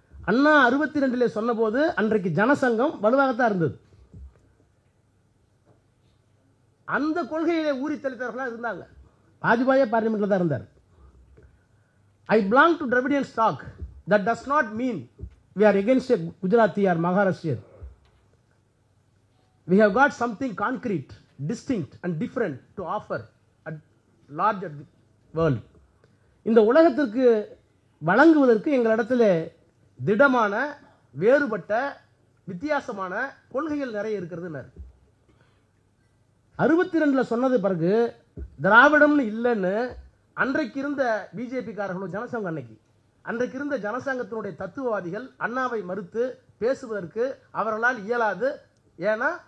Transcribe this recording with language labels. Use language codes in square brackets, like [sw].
[ta] அண்ணா 62 சொன்னபோது அன்றைக்கு ஜனசங்கம் வலுவாகத்தான் இருந்தது. அந்த கொள்கையிலே ஊறி தெளித்தவர்களாக இருந்தாங்க. வாஜ்பாயே பார்லிமெண்ட்ல தான் இருந்தார். [en] I belong to Dravidian stock, that does not mean we are against a Gujarati or Maharashtrian. We have got something concrete, distinct and different to offer at larger world. [ta] இந்த உலகத்திற்கு வழங்குவதற்கு எங்களிடத்தில் திடமான, வேறுபட்ட, வித்தியாசமான கொள்கைகள் நிறைய இருக்கிறது. 62 சொன்னது பிறகு திராவிடம்னு இல்லைன்னு அன்றைக்கு இருந்த பிஜேபிக்காரர்களும் ஜனசங்கம், அன்றைக்கு இருந்த ஜனசங்கத்தினுடைய தத்துவவாதிகள் அண்ணாவை மறுத்து பேசுவதற்கு அவர்களால் இயலாது. ஏன்னா